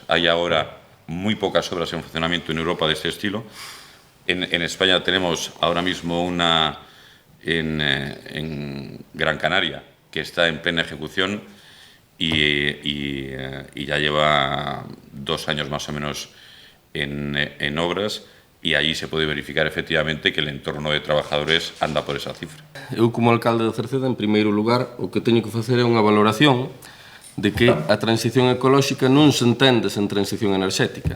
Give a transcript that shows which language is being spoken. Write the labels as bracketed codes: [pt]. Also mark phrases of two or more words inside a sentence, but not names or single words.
[es] Hay ahora muy pocas obras en funcionamiento en Europa de este estilo. En España tenemos ahora mismo una en Gran Canaria que está en plena ejecución y ya lleva 2 años más o menos en obras, [gl] e aí se pode verificar efectivamente que [es] el entorno de trabajadores anda por esa cifra. [gl] Eu, como alcalde de Cerceda, en primeiro lugar, o que teño que facer é unha valoración de que a transición ecolóxica non se entende sen transición enerxética.